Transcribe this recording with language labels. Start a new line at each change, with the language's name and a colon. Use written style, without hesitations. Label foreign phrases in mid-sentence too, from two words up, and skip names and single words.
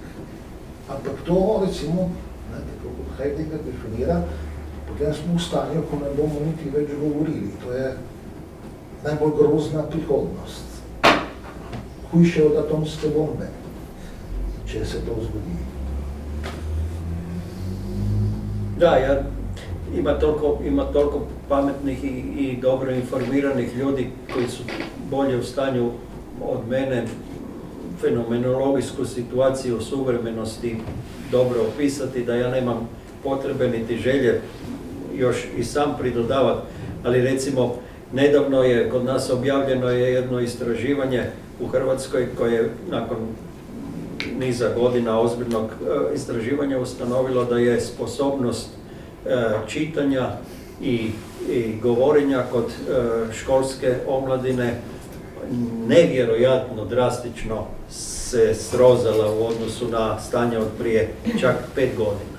Slovenian: Ampak to, recimo, ne, tako kot Heidegger definira, potem smo v stanju, ko ne bomo niti več govorili. To je najbolj grozna prihodnost. Hujše od atomske bombe, če se to zgodi.
Croatian: Da, ima toliko pametnih i dobro informiranih ljudi koji su bolje u stanju od mene fenomenologijsku situaciju suvremenosti dobro opisati, da ja nemam potrebe niti želje još i sam pridodavati, ali recimo nedavno je kod nas objavljeno je jedno istraživanje u Hrvatskoj koje nakon niza godina ozbiljnog istraživanja ustanovilo da je sposobnost čitanja i govorenja kod školske omladine nevjerojatno drastično se srozala u odnosu na stanje od prije čak 5 godina.